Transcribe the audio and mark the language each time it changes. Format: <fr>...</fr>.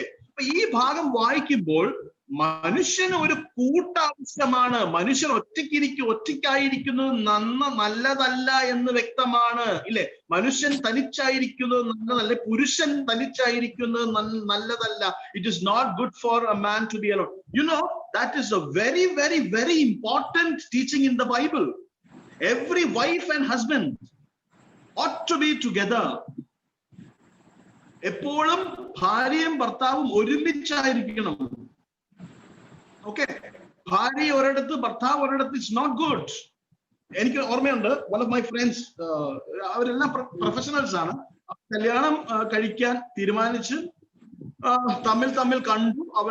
<ml>അപ്പൊ ഈ ഭാഗം വായിക്കുമ്പോൾ മനുഷ്യന് ഒരു കൂട്ടാവശ്യമാണ്. മനുഷ്യൻ ഒറ്റയ്ക്കായിരിക്കുന്നത് നല്ലതല്ല എന്ന് വ്യക്തമാണ്. ഇല്ലേ? മനുഷ്യൻ തനിച്ചായിരിക്കുന്നത് നല്ലതല്ല, പുരുഷൻ തനിച്ചായിരിക്കുന്നത് നല്ലതല്ല.</ml> <en>It is not good for a man to be alone. You know, that is a very, very, very important teaching in the Bible. Every wife and husband ought to be together.</en> <ml>എപ്പോഴും ഭാര്യയും ഭർത്താവും ഒരുമിച്ചായിരിക്കണം. Okay, ഭാര്യ ഒരിടത്ത് ഭർത്താവ് ഒരിടത്ത്,</ml> <en>It's not good.</en> <ml>എനിക്ക് ഓർമ്മയുണ്ട്,</ml> <en>one of my friends,</en> <ml>അവരെല്ലാം പ്രൊഫഷണൽസ് ആണ്. കല്യാണം കഴിക്കാൻ തീരുമാനിച്ച് തമ്മിൽ കണ്ടു.</ml>